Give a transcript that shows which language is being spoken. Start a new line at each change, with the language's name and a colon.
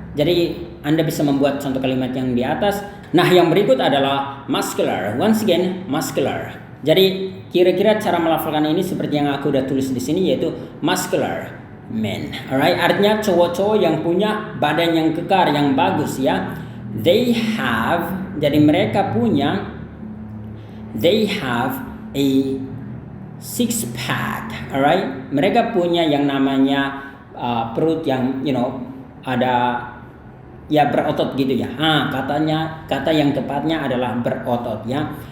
Indonesian: Jadi Anda bisa membuat contoh kalimat yang di atas. Nah yang berikut adalah muscular.
English: Once again, muscular.
Indonesian: Jadi kira-kira cara melafalkan ini seperti yang aku udah tulis di sini, yaitu muscular men. Alright, artinya cowok-cowok yang punya badan yang kekar, yang bagus ya.
English: They have,
Indonesian: jadi mereka punya,
English: they have a six pack, alright?
Indonesian: Mereka punya yang namanya perut yang, ada ya berotot gitu ya. Kata yang tepatnya adalah berotot ya.